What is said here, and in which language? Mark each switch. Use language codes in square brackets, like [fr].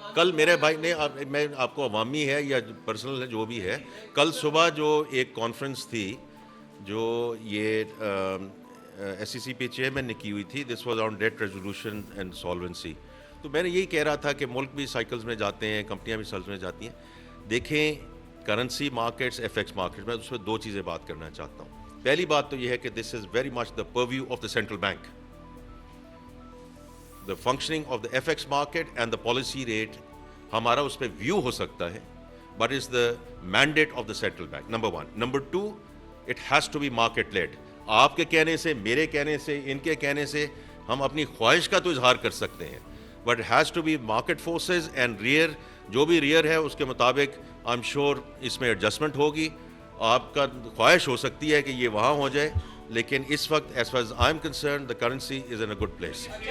[ur] کل میرے بھائی نے, میں آپ کو عوامی ہے یا پرسنل ہے جو بھی ہے, کل صبح جو ایک کانفرنس تھی جو یہ SEC پہ چیئرمین نے کی ہوئی تھی, [en] This was on that resolution and solvency. [ur] تو میں نے یہی کہہ رہا تھا کہ ملک بھی سائیکلز میں جاتے ہیں, کمپنیاں بھی سائیکلز میں جاتی ہیں. دیکھیں کرنسی مارکیٹس, FX مارکیٹس, میں اس میں 2 چیزیں بات کرنا چاہتا ہوں. پہلی بات تو یہ ہے کہ [en] This is very much the purview of the central bank. The functioning of the FX market and the policy rate [ur] ہمارا اس پہ ویو ہو سکتا ہے, [en] But is the mandate of the central bank, number 1. [ur] Number 2, [en] It has to be market led. [ur] آپ کے کہنے سے, میرے کہنے سے, ان کے کہنے سے ہم اپنی خواہش کا تو اظہار کر سکتے ہیں, [en] but has to be market forces and rate, [ur] جو بھی ریئر ہے اس کے مطابق [en] I am sure [ur] اس میں ایڈجسٹمنٹ ہوگی. آپ کا خواہش ہو سکتی ہے کہ یہ وہاں ہو جائے, لیکن اس وقت [en] As far as I am concerned the currency is in a good place.